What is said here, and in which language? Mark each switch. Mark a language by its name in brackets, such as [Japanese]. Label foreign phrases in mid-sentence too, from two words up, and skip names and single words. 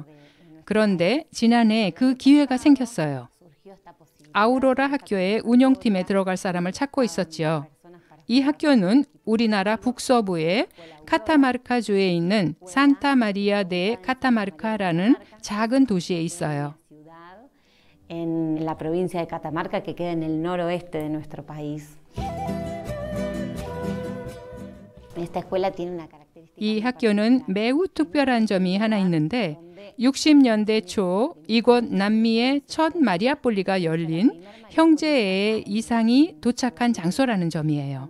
[Korean] 그런데 지난해 그 기회가 생겼어요. 아우로라 학교의 운영팀에 들어갈 사람을 찾고 있었지요. 이 학교는 우리나라 북서부의 카타마르카주에 있는 산타 마리아 데 카타마르카라는 작은 도시에 있어요. [Spanish] En la provincia de Catamarca, que queda en el noroeste de nuestro país. [Korean] 이 학교는 매우 특별한 점이 하나 있는데 60년대 초 이곳 남미의 첫 마리아폴리가 열린 형제의 이상이 도착한 장소라는 점이에요.